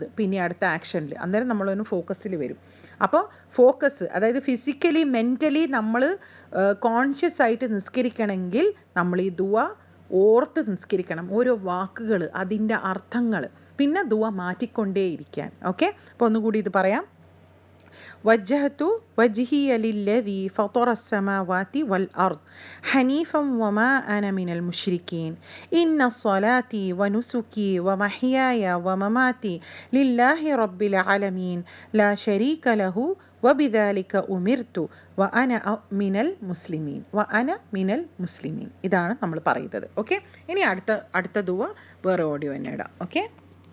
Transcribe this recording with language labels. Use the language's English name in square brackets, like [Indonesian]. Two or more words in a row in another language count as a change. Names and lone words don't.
[Malayalam] പിന്നെ അടുത്ത ആക്ഷനിൽ അന്നേരം നമ്മളൊന്ന് ഫോക്കസിൽ വരും. അപ്പോൾ ഫോക്കസ്, അതായത് [English] physically mentally [Malayalam] നമ്മൾ കോൺഷ്യസ് ആയിട്ട് നിസ്കരിക്കണമെങ്കിൽ നമ്മൾ ഈ ദുആ ഓർത്ത് നിസ്കരിക്കണം. ഓരോ വാക്കുകൾ, അതിൻ്റെ അർത്ഥങ്ങൾ, പിന്നെ ദുആ മാറ്റിക്കൊണ്ടേയിരിക്കാൻ. ഓക്കെ, അപ്പോൾ ഒന്നുകൂടി ഇത് പറയാം. [Arabic] وجهت وجهي للذي فطر السماوات والأرض حنيفا وما أنا من المشركين إن صلاتي ونسكي ومحياي ومماتي لله رب العالمين لا شريك له وبذلك أمرت وأنا من المسلمين [Malayalam] ഇതാണ് നമ്മൾ പറയുന്നത്. ഓക്കെ, ഇനി അടുത്ത ദുആ വേറെ ഓഡിയോ തന്നെ ഇടാം. ഓക്കെ.